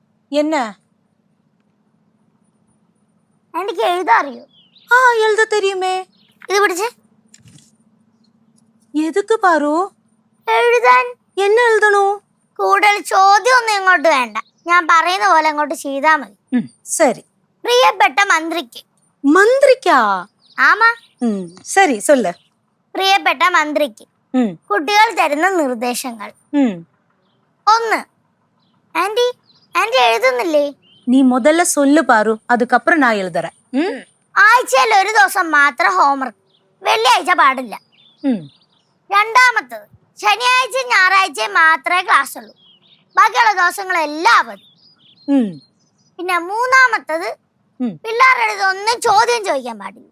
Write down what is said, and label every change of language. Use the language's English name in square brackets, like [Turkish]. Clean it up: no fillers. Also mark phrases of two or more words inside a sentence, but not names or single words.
[Tamil] என்ன? [Malayalam] എനിക്ക് എഴുതാൻ അറിയോ? [Tamil] எழுத தெரியுமே. [Malayalam] ഇത് പിടിച്ച്. [Tamil] எதுக்கு பாரு? [Malayalam] എഴുതാൻ. [Tamil] என்ன எழுதணும்? [Malayalam] കൂടുതൽ ചോദ്യമൊന്നും ഇങ്ങോട്ട് വേണ്ട. ഞാൻ പറയുന്ന പോലെ അങ്ങോട്ട് ചെയ്താൽ മതി. [Tamil] சரி. [Malayalam] പ്രിയപ്പെട്ട മന്ത്രിക്ക്. മന്ത്രിക്കാ? [Tamil] ആമാ. ശരി சொல்லு. [Malayalam] പ്രിയപ്പെട്ട മന്ത്രിക്ക് കുട്ടികൾ തരുന്ന നിർദ്ദേശങ്ങൾ. 1. ആന്റി ആന്റി എഴുതുന്നില്ലേ? [Tamil] നീ முதல்ல சொல்லு பாரு, அதுக்கப்புறம் நான் எழுதுறேன். [Malayalam] ആഴ്ചയിൽ ഒരു ദിവസം മാത്രം ഹോംവർക്ക്, വെള്ളിയാഴ്ച പാടില്ല. രണ്ടാമത്തത്, ശനിയാഴ്ച ഞായറാഴ്ച മാത്രമേ ക്ലാസ് ഉള്ളൂ, ബാക്കിയുള്ള ദിവസങ്ങളെല്ലാം അവധി. പിന്നെ മൂന്നാമത്തത്, പിള്ളേരുടെ അടുത്ത് ഒന്നും ചോദ്യം ചോദിക്കാൻ പാടില്ല.